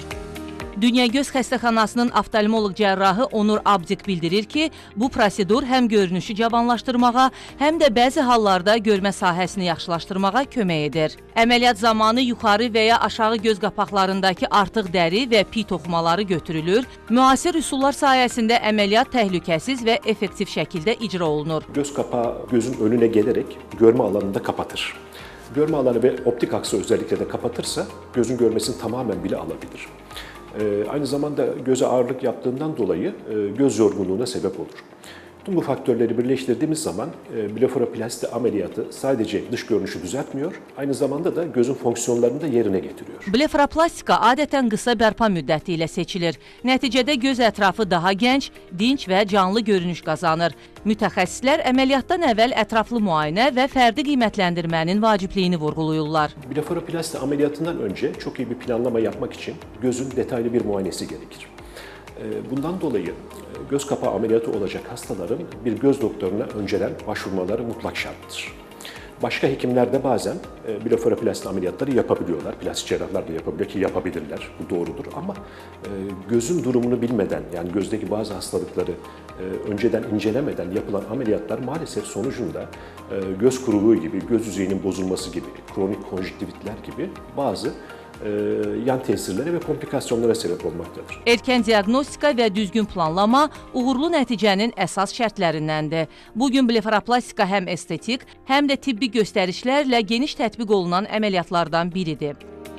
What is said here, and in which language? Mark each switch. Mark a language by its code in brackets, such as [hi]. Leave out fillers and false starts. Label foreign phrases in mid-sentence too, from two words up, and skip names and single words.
[az] Dünya Göz Xəstəxanasının oftalmoloq cərrahı Onur Abdik bildirir ki, bu prosedur həm görünüşü cavanlaşdırmağa, həm də bəzi hallarda görmə sahəsini yaxşılaşdırmağa kömək edir. Əməliyyat zamanı yuxarı və ya aşağı göz qapaqlarındakı artıq dəri və piy toxumaları götürülür. Müasir üsullar sayəsində əməliyyat təhlükəsiz və effektiv şəkildə icra olunur. [tr] Göz kapağı gözün önüne gelerek görme alanını da kapatır. Görme alanı ve optik aksı özellikle de kapatırsa gözün görmesini tamamen bile alabilir. Aynı zamanda göze ağırlık yaptığından dolayı göz yorgunluğuna sebep olur. Tüm bu faktörleri birleştirdiğimiz zaman blefaroplasti ameliyatı sadece dış görünüşü düzeltmiyor, aynı zamanda da gözün fonksiyonlarını da yerine getiriyor. [az] Blefaroplastika adətən qısa bərpa müddəti ilə seçilir. Nəticədə göz ətrafı daha gənc, dinç və canlı görünüş qazanır. Mütəxəssislər əməliyyatdan əvvəl ətraflı müayinə və fərdi qiymətləndirmənin vacibliyini vurğulayırlar. [tr] Blefaroplasti ameliyatından önce çok iyi bir planlama yapmak için gözün detaylı bir muayenesi gerekir. Bundan dolayı göz kapağı ameliyatı olacak hastaların bir göz doktoruna önceden başvurmaları mutlak şarttır. Başka hekimler de bazen blefaroplasti ameliyatları yapabiliyorlar. Plastik cerrahlar da yapabiliyor ki yapabilirler. Bu doğrudur ama gözün durumunu bilmeden, yani gözdeki bazı hastalıkları önceden incelemeden yapılan ameliyatlar maalesef sonucunda göz kuruluğu gibi, göz yüzeyinin bozulması gibi, kronik konjüktivitler gibi bazı yan tesirlere ve komplikasyonlara sebep olmaktadır. [az] Erkən diaqnostika və düzgün planlama uğurlu nəticənin əsas şərtlərindəndir. Bugün blefaroplastika həm estetik, həm də tibbi göstərişlərlə geniş tətbiq olunan əməliyyatlardan biridir.